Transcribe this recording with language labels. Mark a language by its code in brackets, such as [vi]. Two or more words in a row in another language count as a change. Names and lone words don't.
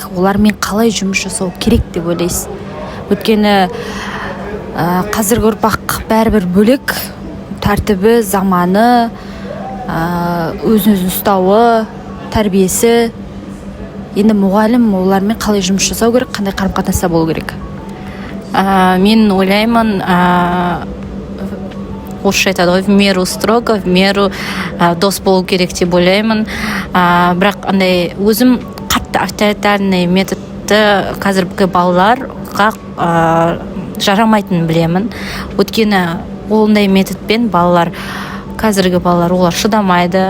[kk] Олармен қалай жұмыс жасау керек деп ойлайсыз? Өйткені қазіргі ұрпақ бәрібір бөлек, тәртібі, заманы, өзін ұстауы, тәрбиесі. Енді мұғалім олармен қалай жұмыс жасау керек, қандай қарым-қатынаста болу керек? Мен ойлаймын, орысша айтады ғой, [ru] в меру строго, в меру [kk] дос болу керек деп ойлаймын. Бірақ андай өзім қатты авторитарный методты қазіргі балаларға жарамайтынын білемін. Өйткені ондай методпен балалар, қазіргі балалар, олар шыдамайды.